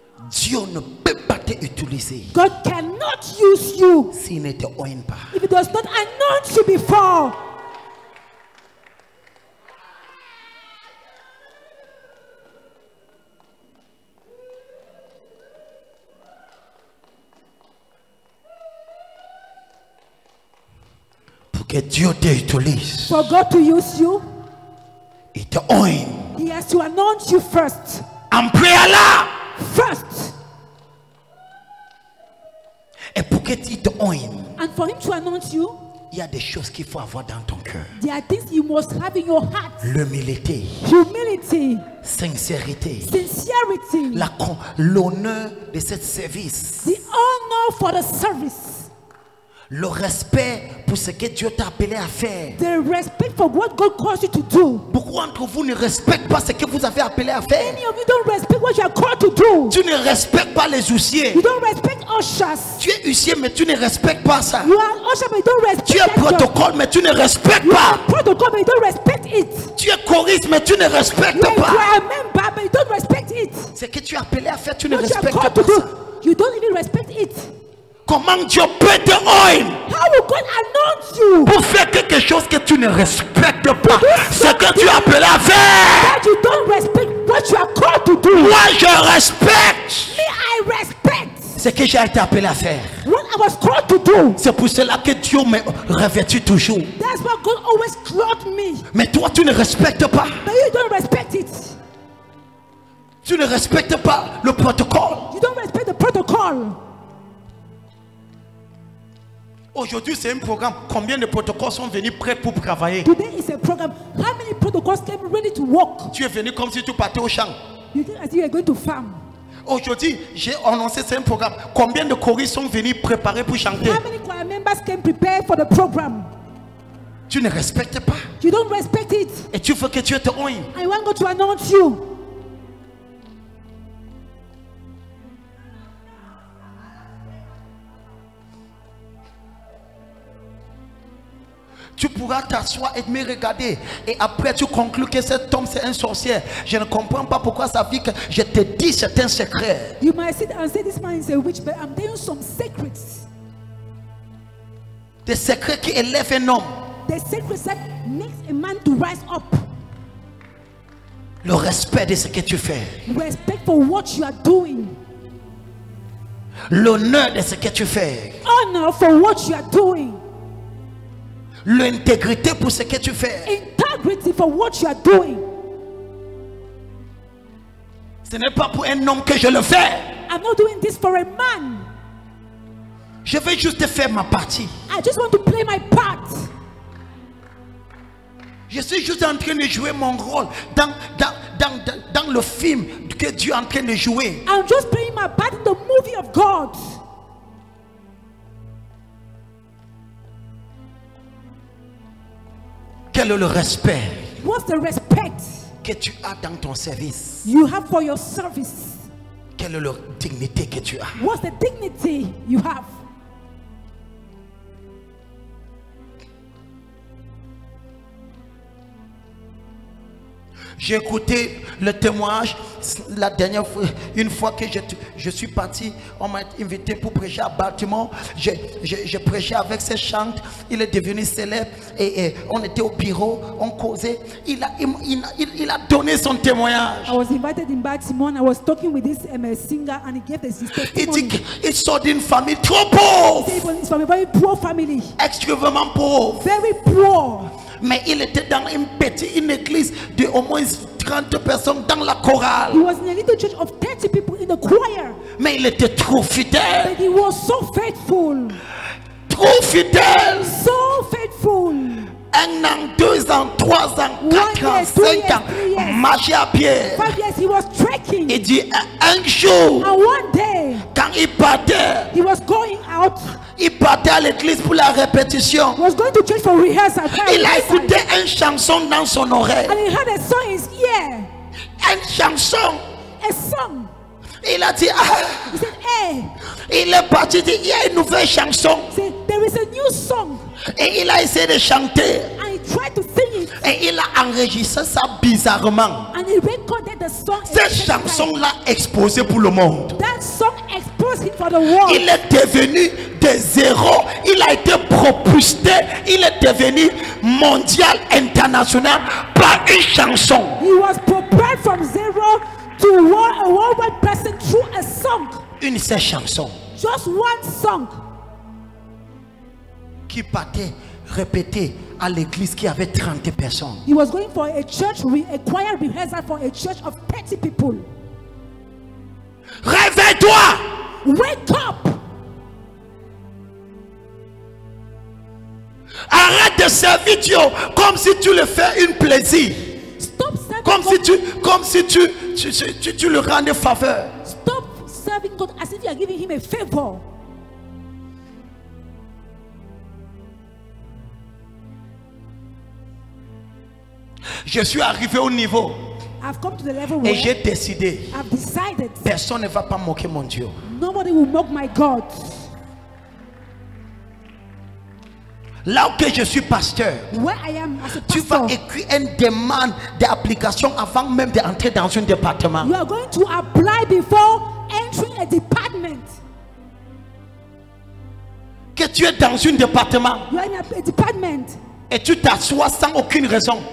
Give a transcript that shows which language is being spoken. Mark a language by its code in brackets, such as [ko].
[fr] Dieu ne peut pas t'utiliser [en] God cannot use you [fr] s'il ne te oint pas. [en] if He does not anoint you before. [fr] Pour que Dieu t'utilise, [en] For God to use you, [fr] il te oint [en] He has to anoint you first. [fr] en préalable. [en] First. [fr] Et pour que tu te oint, [en] And for Him to anoint you, [fr] il y a des choses qu'il faut avoir dans ton cœur. [en] there are things you must have in your heart. [fr] L'humilité, [en] Humility, [fr] sincérité, [en] sincerity, [fr] l'honneur de ce service, [en] the honor for the service, [fr] le respect pour ce que Dieu t'a appelé à faire. [en] the respect for what God calls you to do. [fr] Beaucoup d'entre vous ne respectent pas ce que vous avez appelé à faire. [en] Many of you don't respect what you are called to do. [fr] Tu ne respectes pas les huissiers. [en] You don't respect ushers. [fr] Tu es huissier mais tu ne respectes pas ça. [en] You are usher but you don't respect [fr] Tu es [en] that job. [fr] protocole mais tu ne respectes [en] You [fr] pas. [en] are protocol but you don't respect it. [fr] Tu es choriste mais tu ne respectes [en] You [fr] pas. [en] are a member but you don't respect it. [fr] Ce que tu es appelé à faire, tu ne [en] What you are [fr] respectes [en] called to [fr] pas ça. [en] do, you don't even respect it. [fr] Comment Dieu peut te oint [en] How will God anoint you [fr] pour faire quelque chose que tu ne respectes pas? Ce que tu es appelé à faire. [en] that you don't respect what you are called to do? [fr] Moi je respecte [en] Me, I respect [fr] ce que j'ai été appelé à faire. [en] what I was called to do. [fr] C'est pour cela que Dieu me revêtit toujours. [en] That's why God always clothed me. [fr] Mais toi tu ne respectes pas. [en] But you don't respect it. [fr] Tu ne respectes pas le protocole. [en] You don't respect the protocol. [fr] Aujourd'hui c'est un programme. Combien de protocoles sont venus prêts pour travailler? [en] Today is a program. How many protocols came ready to work? [fr] Tu es venu comme si tu partais au champ. [en] You think as if you are going to farm. [fr] Aujourd'hui j'ai annoncé c'est un programme. Combien de choristes sont venus préparer pour chanter? [en] How many choir members came prepared for the program? [fr] Tu ne respectes pas. [en] You don't respect it. [fr] Et tu veux que Dieu te oigne. [en] I want God to announce you. [fr] Tu pourras t'asseoir et me regarder. Et après tu conclus que cet homme c'est un sorcier. Je ne comprends pas pourquoi ça fait que je te dis c'est un secret. [en] You might sit and say this man is a witch, but I'm telling you some secrets. [fr] Des secrets qui élèvent un homme. [en] The secrets that makes a man to rise up. [fr] Le respect de ce que tu fais. [en] Respect for what you are doing. [fr] L'honneur de ce que tu fais. [en] Honor for what you are doing. [fr] L'intégrité pour ce que tu fais. [en] Integrity for what you are doing. [fr] Ce n'est pas pour un homme que je le fais. [en] I'm not doing this for a man. [fr] Je vais juste faire ma partie. [en] I just want to play my part. [fr] Je suis juste en train de jouer mon rôle dans le film que Dieu est en train de jouer. [en] I'm just playing my part in the movie of God. [fr] Quel est le respect [en] What's the respect [fr] que tu as dans ton service? [en] you have for your service? [fr] Quelle est la dignité que tu as? [en] What's the dignity you have? [fr] J'ai écouté le témoignage la dernière fois, une fois que je suis parti, on m'a invité pour prêcher à Baltimore. J'ai prêché avec ses chants, il est devenu célèbre et on était au bureau, on causait. Il a donné son témoignage. [en] I was invited in Baltimore and I was talking with this singer and he gave his [fr] Il [en] testimony. [fr] dit qu'il sort d'une famille trop pauvre, [en] It's from a very poor family. [fr] extrêmement pauvre. [en] Very poor. [fr] Mais il était dans une église de au moins 30 personnes dans la chorale. [en] He was in a little church of 30 people in the choir. [fr] Mais il était trop fidèle. [en] But he was so faithful. [fr] Trop fidèle. [en] So faithful. [fr] 1 an, 2 ans, 3 ans, 4 ans, 5 ans, marcher à pied. [en] 5 years he was trekking. [fr] Il dit un jour, [en] And one day [fr] quand il partait, [en] he was going out. [fr] il partait à l'église pour la répétition. [en] He was going to church for rehearsal. [fr] Il a écouté une chanson dans son oreille. [en] And he heard a song in his ear. [fr] Une chanson. [en] A song. [fr] Il a dit, ah. [en] He said, hey. [fr] Il est parti, il dit, il y a une nouvelle chanson. [en] He said, there is a new song. [fr] Et il a essayé de chanter. [en] And he tried to sing it. [fr] Et il a enregistré ça bizarrement. [en] And he recorded the song. [fr] Cette chanson-là exposée pour le monde. [en] That song exposed him for the world. [fr] Il est devenu de zéro. Il a été propulsé. Il est devenu mondial, international par une chanson. [en] He was prepared from zero to a worldwide person through a song. [fr] Une seule chanson [en] Just one song. [fr] qui partait répéter à l'église qui avait 30 personnes. [en] He was going for a church, a choir rehearsal for a church of 30 people. [fr] Réveille-toi! [en] Wake up! [fr] Arrête de servir Dieu comme si tu le fais une plaisir. [en] Stop serving [fr] Comme si tu le rendais faveur. [en] Stop serving God as if you are giving him a favor. [fr] Je suis arrivé au niveau [en] I've come to the level [fr] et [en] where [fr] j'ai décidé, [en] I've decided [fr] personne ne va pas moquer mon Dieu. [en] nobody will mock my God. [fr] Là où que je suis pasteur, [en] Where I am as a [fr] tu vas [en] pastor, [fr] écrire une demande d'application avant même d'entrer dans un département. [en] you are going to apply before entering a department. [fr] Que tu es dans un département [en] You are in a department [fr] et tu t'assois sans aucune raison.